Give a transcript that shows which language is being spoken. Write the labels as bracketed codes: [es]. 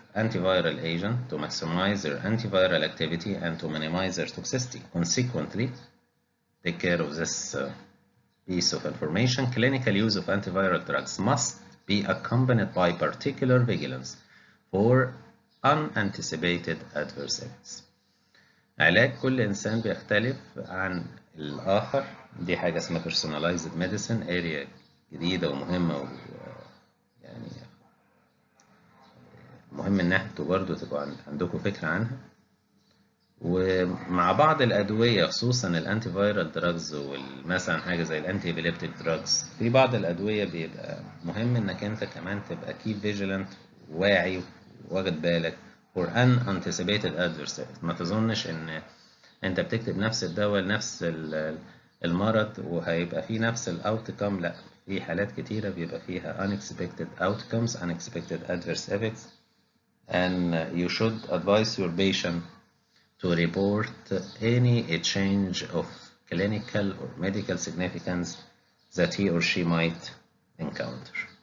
[en] antiviral agent to maximize their antiviral activity and to minimize their toxicity. Consequently, take care of this piece of information. Clinical use of antiviral drugs must be accompanied by particular vigilance for unanticipated adverse effects. [ar] علاج كل إنسان بيختلف عن الآخر. دي حاجة اسمها personalized medicine، area جديدة ومهمة، يعني مهم إن انتوا برضه تبقوا عندكم فكرة عنها. ومع بعض الأدوية خصوصا الأنتي فايرال دراجز ومثلا حاجة زي الأنتي إبيليبتيك دراجز، في بعض الأدوية بيبقى مهم إنك أنت كمان تبقى keep vigilant، واعي واخد بالك for unanticipated adverse effects. ما تظنش إن أنت بتكتب نفس الدواء لنفس المرض وهيبقى فيه نفس الأوتكم. [en] لأ، في حالات كتيرة بيبقى فيها unexpected outcomes, unexpected adverse effects, and you should advise your patient to report any change of clinical or medical significance that he or she might encounter.